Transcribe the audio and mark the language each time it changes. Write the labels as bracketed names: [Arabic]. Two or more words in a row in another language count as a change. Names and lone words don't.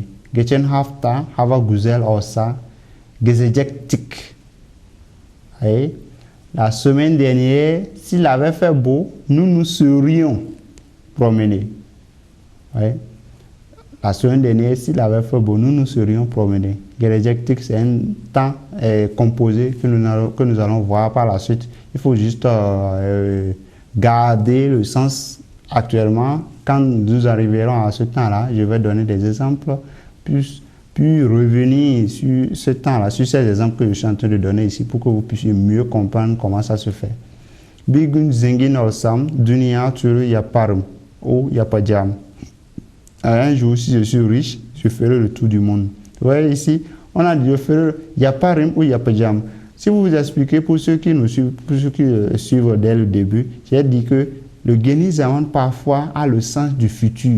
[Turkish] Geçen hafta hava güzel olsa gezecektik. [French] La semaine dernière, s'il avait fait beau, nous nous serions promenés. La semaine dernière, s'il avait fait beau, nous nous serions promenés. Gezecektik, c'est un temps composé que nous allons voir par la suite. Il faut juste garder le sens actuellement. Quand nous arriverons à ce temps-là, je vais donner des exemples, puis revenir sur ce temps-là, sur ces exemples que je suis en train de donner ici, pour que vous puissiez mieux comprendre comment ça se fait. [Turkish] Bir gün zengin olsam, dünya turu yaparım ou yapacağım. [French] Un jour, si je suis riche, je ferai le tour du monde. Vous voyez ici, on a dit je ferai yaparım ou yapacağım. Si vous vous expliquez pour ceux qui nous suivent, pour ceux qui suivent dès le début, j'ai dit que le guénissement parfois a le sens du futur.